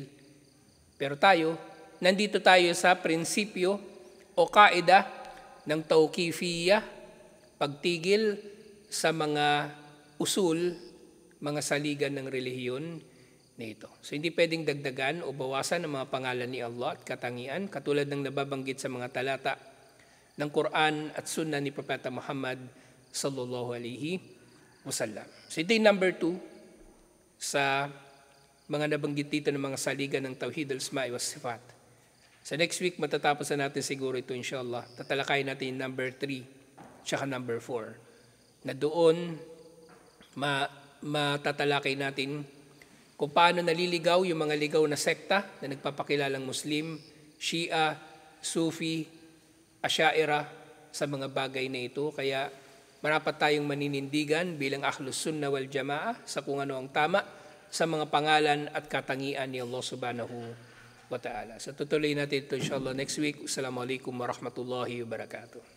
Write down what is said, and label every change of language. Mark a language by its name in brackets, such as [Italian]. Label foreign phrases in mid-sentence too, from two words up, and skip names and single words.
[Filipino] Pero tayo, nandito tayo sa prinsipyo o kaida ng tawqifiyya, pagtigil sa mga usul, mga saligan ng relihiyon na ito. So hindi pwedeng dagdagan o bawasan ang mga pangalan ni Allah at katangian katulad ng nababanggit sa mga talata ng Quran at Sunnah ni Propeta Muhammad [Arabic] صلى الله عليه وسلم. [Filipino] So ito yung number 2 sa mga nabanggit dito ng mga saligan ng [Arabic] توحيد الأسماء والصفات. [Filipino] Sa [English] next week, [Filipino] matatapos na natin siguro ito inshallah. Tatalakayin natin yung number 3 tsaka number 4. Na doon matatalakay natin kung paano naliligaw yung mga ligaw na sekta na nagpapakilalang Muslim, Shia, Sufi, Asha'ira sa mga bagay na ito. Kaya marapat tayong maninindigan bilang [Arabic] أهل السنة والجماعة [Filipino] sa kung ano ang tama sa mga pangalan at katangian ni Allah [Arabic] سبحانه وتعالى. [Filipino] So tutuloy natin ito inshallah [English] next week. [Arabic] السلام عليكم ورحمة الله وبركاته.